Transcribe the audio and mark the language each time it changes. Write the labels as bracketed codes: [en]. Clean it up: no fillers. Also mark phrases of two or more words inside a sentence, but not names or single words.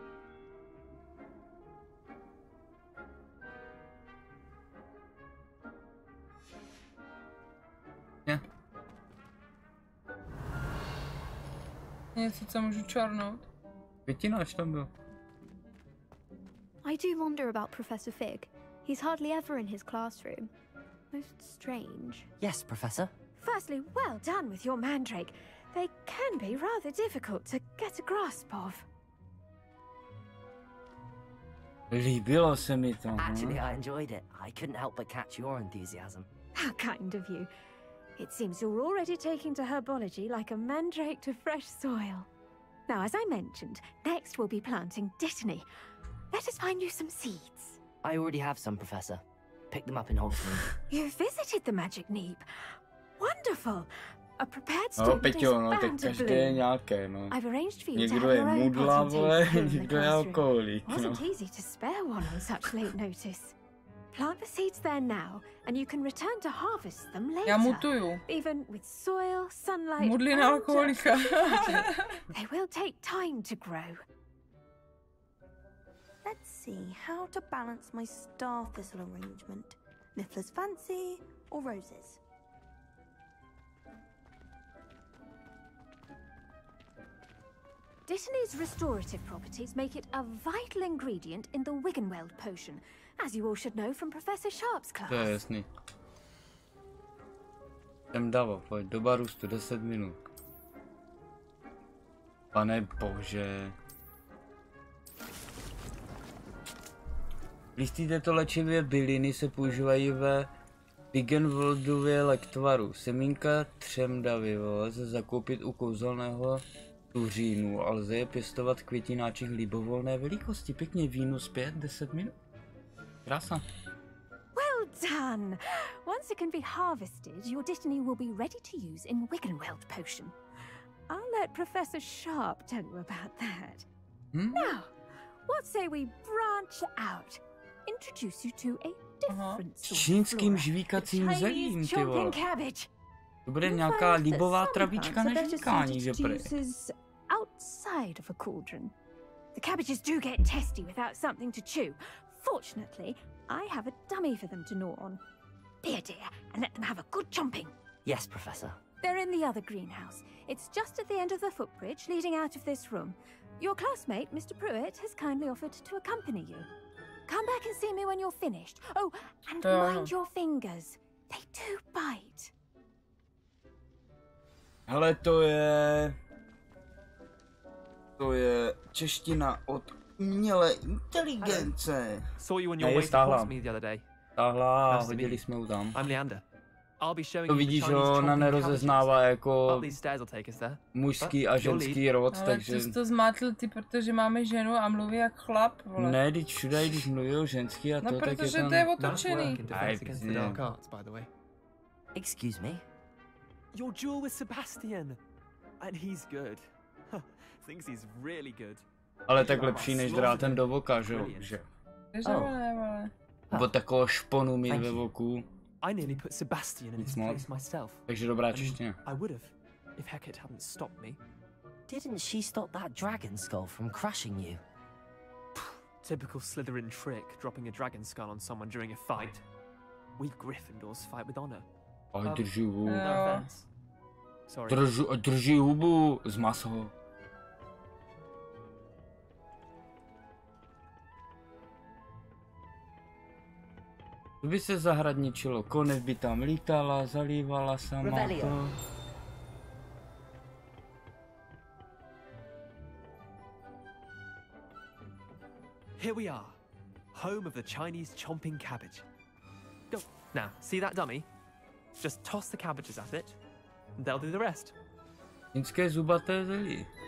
[cs] Ne. Něco, co můžu čarnout? Květináč tam byl. [en] I do wonder about Professor Fig. He's hardly ever in his classroom. Most strange. Yes, Professor. Firstly, well done with your mandrake. They can be rather difficult to get a grasp of. [cs] Líbilo se mi to. [en] Actually, I enjoyed it. I couldn't help but catch your enthusiasm. How kind of you. It seems you're already taking to herbology like a mandrake to fresh soil. Now, as I mentioned, next we'll be planting dittany. Let us find you some seeds. I already have some, Professor. Pick them up in Hogwarts. You visited the magic neep. Wonderful. A prepared [cs] No, [en] student [cs] Peťo, [en] is [cs] no, tak [en] bound to [cs] každý [en] bloom. [cs] je nějaké, no. [en] I've arranged for you to [cs] Někdo [en] have [cs] je [en] your own [cs] mudla, [en] potting [cs] vole, [en] tape in the [cs] někdo je [en] classroom. [cs] alkoholik, no. [en] Wasn't easy to spare one on such late notice. Plant the seeds there now, and you can return to harvest them later. [cs] Já mutuju. [en] Even with soil, sunlight, [cs] Mudlina [en] and [cs] alkoholika. [en] they will take time to grow. Let's see how to balance my star thistle arrangement. Niffler's fancy or roses? Dittany's restorative properties make it a vital ingredient in the Wiggenweld potion, as you all should know from Professor Sharp's class. [cs] To je jasný. Jsem dával, pojď, doba růstu 10 minut. Pane bože. Listy této léčivé byliny se používají ve Wiggenwaldově lektvaru. Semínka třemdavy lze zakoupit u kouzelného tuřínu a lze je pěstovat v květináčích libovolné velikosti. Pěkně vínu zpět 10 minut. Krása. [en] Well done! Once it can be harvested, your dittany will be ready to use in Wiggenweld potion. I'll let Professor Sharp tell you about that. Now, what say we branch out? Introduce you to a different [cs] S [en] sort of [cs] čínským [en] flora. [cs] žvíkacím [en] The [cs] zelím, [en] Chinese [cs] ty vole. [en] chomping cabbage. [cs] To bude [en] You'll [cs] nějaká [en] find that [cs] libová [en] some [cs] travička [en] plants [cs] na [en] are better [cs] žvíkání, že [en] suited to [cs] prý. [en] uses outside of a cauldron. The cabbages do get testy without something to chew. Fortunately, I have a dummy for them to gnaw on. Be a dear and let them have a good chomping. Yes, Professor. They're in the other greenhouse. It's just at the end of the footbridge leading out of this room. Your classmate, Mr. Pruitt, has kindly offered to accompany you. Come back and see me when you're finished. Oh, and mind your fingers. They do bite. [cs] Hele, to je čeština od umělé inteligence. [en] Saw you on your [cs] Ne, [en] way to [cs] stáhla. [en] Hogsmeade the other day. [cs] Stáhla a [en] Nice to meet [cs] hodili [en] you. [cs] jsme ho tam. [en] I'm Leander. I'll be showing [cs] To [en] you the [cs] vidíš, [en] Chinese [cs] ona [en] chomping [cs] nerozeznává [en] cabbages. [cs] jako [en] Up these stairs will take us there. [cs] mužský a [en] But you'll ženský leave. [cs] rod, Ale takže... ty jsi to zmátl ty, protože máme ženu a mluví jak chlap, vole. Ne, teď všude, když mluví o ženský a No, to, tak je protože tam... to je [en] Nice [cs] otočený. [en] work in defense against the dark arts, by the way. Excuse me? Your duel with Sebastian. And he's good. Thinks he's really good. [cs] Ale tak lepší než drátem do voka, že jo? Ne, vole. Nebo takovou šponu mít ve voku. [en] I nearly put Sebastian in his place myself. [cs] Takže dobrá čeština. [en] I would have, if Hecate hadn't stopped me. Didn't she stop that dragon skull from crushing you? Typical Slytherin trick, dropping a dragon skull on someone during a fight. We Gryffindors fight with honor. [cs] Oj, drží hubu. [en] No offense. Sorry. [cs] Drží hubu, zmas ho. To by se zahradničilo, konec by tam lítala, zalívala sama to. [en] Here we are, home of the Chinese chomping cabbage. Go. Now, see that dummy? Just toss the cabbages at it, and they'll do the rest. [cs] Čínské zubaté zelí.